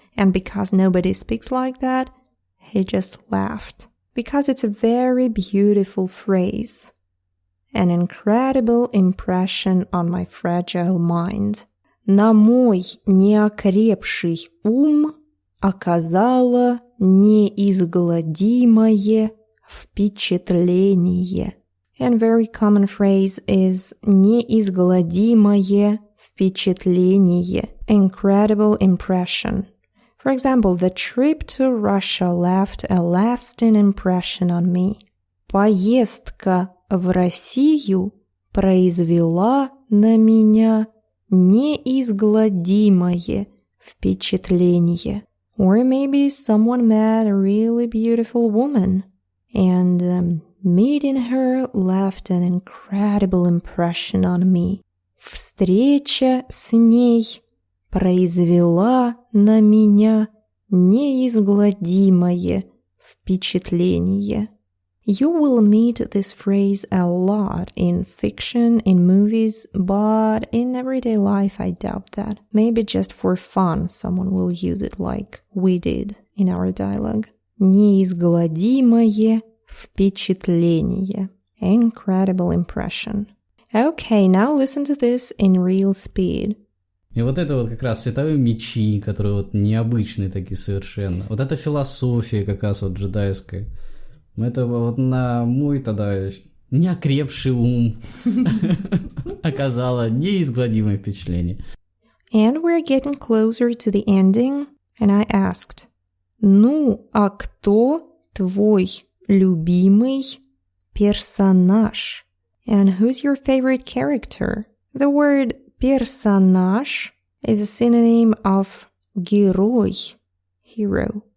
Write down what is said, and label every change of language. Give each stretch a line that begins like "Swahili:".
English: And because nobody speaks like that, he just laughed. Because it's a very beautiful phrase. An incredible impression on my fragile mind.
Russian: На мой неокрепший ум оказало неизгладимое впечатление.
English: And very common phrase is
Russian: неизгладимое впечатление.
English: Incredible impression. For example, the trip to Russia left a lasting impression on me.
Russian: Поездка в Россию произвела на меня неизгладимое впечатление.
English: Or maybe someone met a really beautiful woman, and meeting her left an incredible impression on me.
Russian: Встреча с ней произвела на меня неизгладимое впечатление.
English: You will meet this phrase a lot in fiction, in movies, but in everyday life I doubt that. Maybe just for fun someone will use it like we did in our dialogue.
Russian: Неизгладимое впечатление.
English: Incredible impression. Okay, now listen to this in real speed.
Russian: И вот это вот как раз световые мечи, которые вот необычные такие совершенно. Вот эта философия как раз вот джедайская. Это вот на мой тогда неокрепший ум оказало неизгладимое впечатление.
English: And we're getting closer to the ending, and I asked,
Russian: ну, а кто твой любимый персонаж?
English: And who's your favorite character? The word персонаж is a synonym of герой, hero.